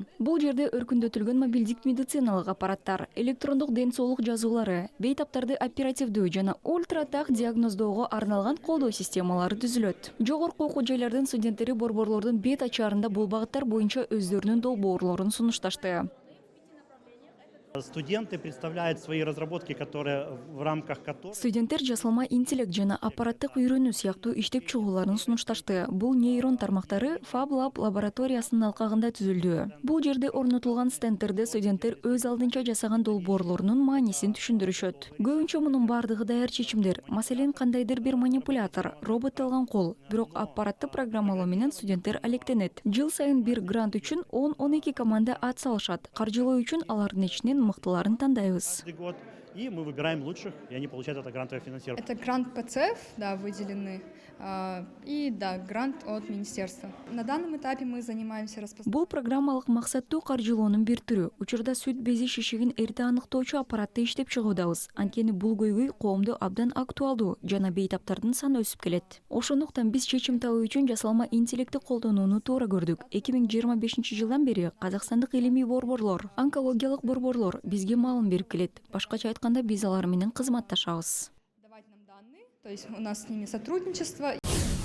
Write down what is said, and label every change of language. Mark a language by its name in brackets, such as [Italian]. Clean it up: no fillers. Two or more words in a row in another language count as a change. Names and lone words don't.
[Kyrgyz] Бул жерде өркүндөтүлгөн мобилдик медициналык аппараттар, электрондук ден соолук жазуулары, бейтаптарды оперативдүү жана ультратак диагноздоого арналган колдоо системалары түзүлөт. Жогорку окуу жайлардын студенттери борборлордун бет ачаарында бул багыттар боюнча өздөрүнүн долбоорлорун сунушташты. [Russian] Студенты представляют свои разработки, которые в рамках которых... [Kyrgyz] Студенттер жасалма интеллект жана аппараттык үйрөнүү сыяктуу иштеп чыгууларын сунушташты. Бул нейрон тармактары Fab Lab лабораториясынын алкагында түзүлдү. Бул жерде орнотулган стендтерде студенттер өз алдынча жасаган долбоорлорунун маанисин түшүндүрүшөт. Көбүнчө мунун бардыгы даяр чечимдер. Маселен, кандайдыр бир манипулятор, роботтолгон кол, бирок аппаратты программалоо менен студенттер алектенет. Жыл сайын бир грант үчүн 10-12 команда ат салышат. Каржылоо үчүн алардын ичинен мыктыларын тандайбыз. [Russian] И мы выбираем лучших, и они получают это грантовое финансирование. Это грант ПЦФ, да, выделены, и да, грант от министерства. На данном этапе мы занимаемся [Kyrgyz] Бул программалык максаттуу каржылоонун бир түрү. Учурда сүт бези шишигин эрте аныктоочу аппаратты иштеп чыгуудабыз. Анткени бул көйгөй коомдо абдан актуалдуу жана бейтаптардын саны өсүп келет. Ошондуктан биз чечим табуу үчүн жасалма интеллектти колдонууну туура көрдүк. 2025-жылдан бери казакстандык илимий борборлор, онкологиялык борборлор бизге маалым берип келет. Башкача айтканда, биз алар менен кызматташабыз. [Russian] давать нам данные, то есть у нас с ними сотрудничество.